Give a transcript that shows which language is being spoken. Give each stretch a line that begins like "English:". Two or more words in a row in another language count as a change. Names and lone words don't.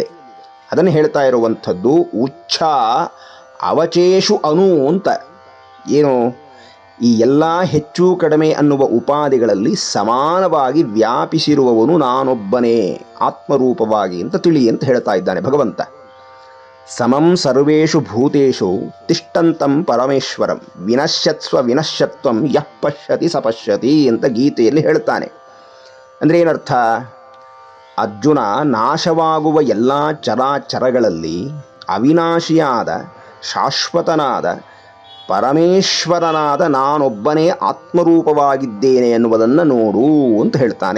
Kannada: ಅದನ್ನು ಹೇಳ್ತಾ ಇರುವಂಥದ್ದು
Sanskrit: ಉಚ್ಛ ಅವಚೇಷು ಅನು
Kannada: ಅಂತ. ಏನು, ಈ ಎಲ್ಲ ಹೆಚ್ಚು ಕಡಿಮೆ ಅನ್ನುವ ಉಪಾಧಿಗಳಲ್ಲಿ ಸಮಾನವಾಗಿ ವ್ಯಾಪಿಸಿರುವವನು ನಾನೊಬ್ಬನೇ ಆತ್ಮರೂಪವಾಗಿ ಅಂತ ತಿಳಿ ಅಂತ ಹೇಳ್ತಾ ಇದ್ದಾನೆ ಭಗವಂತ.
Sanskrit: ಸಮಂ ಸರ್ವೇಷು ಭೂತೇಷು ತಿಷ್ಟಂತಂ ಪರಮೇಶ್ವರಂ ವಿನಶ್ಯತ್ಸ್ವ ವಿನಶ್ಯತ್ವಂ ಯಃ ಪಶ್ಯತಿ ಸ ಪಶ್ಯತಿ
Kannada: ಅಂತ ಗೀತೆಯಲ್ಲಿ ಹೇಳ್ತಾನೆ. ಅಂದರೆ ಏನರ್ಥ? ಅರ್ಜುನ ನಾಶವಾಗುವ ಎಲ್ಲ ಚರಾಚರಗಳಲ್ಲಿ ಅವಿನಾಶಿಯಾದ ಶಾಶ್ವತನಾದ ಪರಮೇಶ್ವರನಾದ ನಾನೊಬ್ಬನೇ ಆತ್ಮರೂಪವಾಗಿದ್ದೇನೆ ಎನ್ನುವುದನ್ನು ನೋಡು ಅಂತ ಹೇಳ್ತಾನೆ.